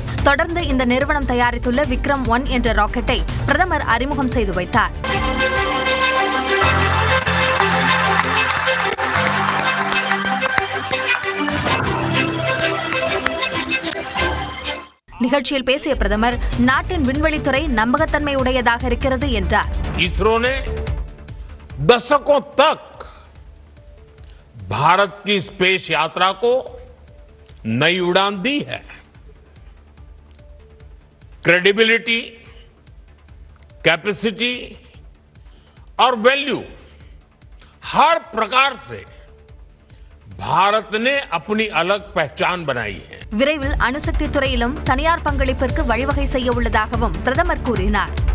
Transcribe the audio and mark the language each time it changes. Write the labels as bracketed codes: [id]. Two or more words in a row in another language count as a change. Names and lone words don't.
[ta] தொடர்ந்து இந்த நிறுவனம் தயாரித்துள்ள விக்ரம் 1 என்ற ராக்கெட்டை பிரதமர் அறிமுகம் செய்து வைத்தார். நிகழ்ச்சியில் பேசிய பிரதமர் நாட்டின் விண்வெளித்துறை நம்பகத்தன்மை உடையதாக இருக்கிறது என்றார். [hi] इसरो ने दशकों तक भारत की स्पेस यात्रा को नई उड़ान दी है. क्रेडिबिलिटी, कैपेसिटी और वैल्यू हर प्रकार से भारत ने अपनी अलग पहचान बनाई है. [ta] விரைவில் அணுசக்தி துறையிலும் தனியார் பங்களிப்பிற்கு வழிவகை செய்ய உள்ளதாகவும் பிரதமர் கூறினார்.